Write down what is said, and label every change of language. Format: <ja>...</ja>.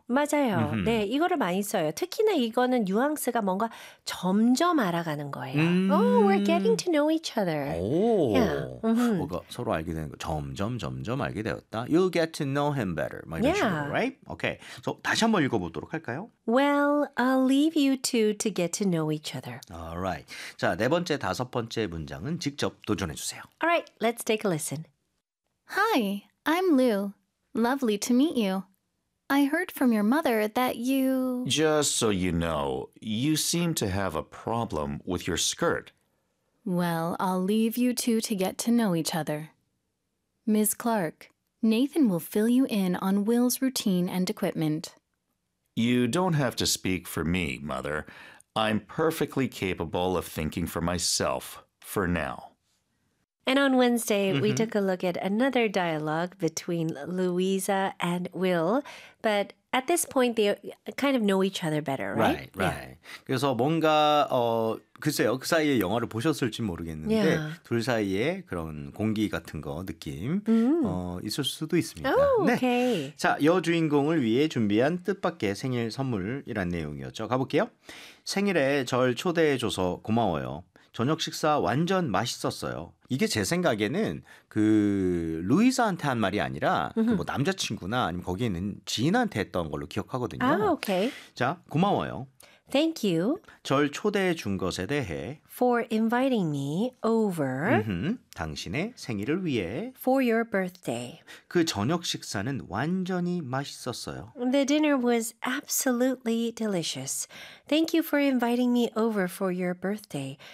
<ko>맞아요. Mm-hmm. 네, 이거를 많이 써요. 특히나 이거는 뉘앙스가 뭔가 점점 알아가는 거예요.</ko> <en>Oh, we're getting to know each other.</en> <ko>오, yeah. mm-hmm. 뭔가 서로 알게 되는 거. 점점 알게 되었다.</ko> <en>You'll get to know him better.</en> <ko>이런</ko> <en>yeah.</en> <ko>식으로,</ko> <en>right? Okay.</en> <ko>So 다시 한번 읽어보도록 할까요?</ko> <en>Well, I'll leave you two to get to know each other. Alright.</en> <ko>자, 네 번째, 다섯 번째 문장은 직접 도전해 주세요.</ko> <en>Alright, let's take a listen. Hi, I'm Lou. Lovely to meet you. I heard from your mother that you... Just so you know, you seem to have a problem with your skirt. Well, I'll leave you two to get to know each other. Ms. Clark, Nathan will fill you in on Will's routine and equipment. You don't have to speak for me, Mother. I'm perfectly capable of thinking for myself, for now. And on Wednesday, mm-hmm. we took a look at another dialogue between Louisa and Will. But at this point, they kind of know each other better, right? Right, right. Yeah.</en> <ko>그래서 뭔가, 글쎄요, 그 사이에 영화를 보셨을지 모르겠는데</ko> <en>yeah.</en> <ko>둘 사이에 그런 공기 같은 거, 느낌 mm. 있을 수도 있습니다.</ko> <en>Oh,</en> <ko>네.</ko> <en>okay.</en> <ko>자, 여주인공을 위해 준비한 뜻밖의 생일 선물이란 내용이었죠. 가볼게요. 생일에 절 초대해줘서 고마워요. 저녁 식사 완전 맛있었어요. 이게 제 생각에는 그 루이사한테 한 말이 아니라 그 뭐 남자친구나 아니면 거기 있는 지인한테 했던 걸로 기억하거든요.</ko> <en>아, okay.</en> <ko>자, 고마워요.</ko> <en>Thank you.</en> <ko>절 초대해 준 것에 대해.</ko> <en>For inviting me over.</en> <ko>당신의 생일을 위해.</ko> <en>For your birthday.</en> <ko>그 저녁 식사는 완전히 맛있었어요.</ko> <en>The dinner was absolutely delicious. Thank you for inviting me over for your birthday.</en>